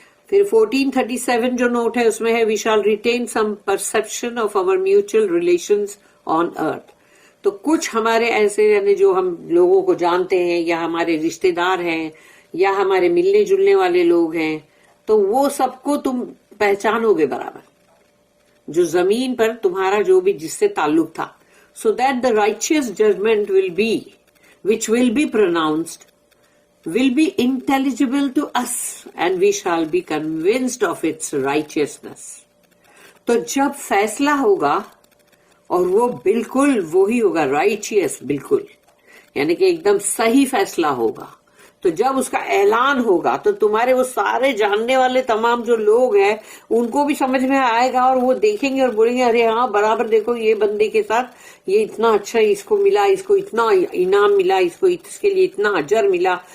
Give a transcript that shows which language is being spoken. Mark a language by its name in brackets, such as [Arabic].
[Urdu] پھر 1437 جو نوٹ ہے اس میں ہے [English] We shall retain some perception of our mutual relations on earth. [Urdu] تو کچھ ہمارے ایسے یعنی جو ہم لوگوں کو جانتے ہیں یا ہمارے رشتے دار ہیں یا ہمارے ملنے جلنے والے لوگ ہیں, تو وہ سب کو تم پہچانو گے برابر, جو زمین پر تمہارا جو بھی جس سے تعلق تھا. [English] So that the righteous judgment will be which will be pronounced will be intelligible to us and we shall be convinced of its righteousness. [Urdu] تو جب فیصلہ ہوگا اور وہ بالکل وہی ہوگا righteous, بالکل یعنی کہ ایک دم صحیح فیصلہ ہوگا, تو جب اس کا اعلان ہوگا تو تمہارے وہ سارے جاننے والے تمام جو لوگ ہیں ان کو بھی سمجھ میں آئے گا, اور وہ دیکھیں گے اور بولیں گے ارے ہاں برابر دیکھو یہ بندے کے ساتھ یہ اتنا اچھا, اس کو ملا, اس کو اتنا انعام ملا, اس کو اس کے لیے اتنا اجر ملا.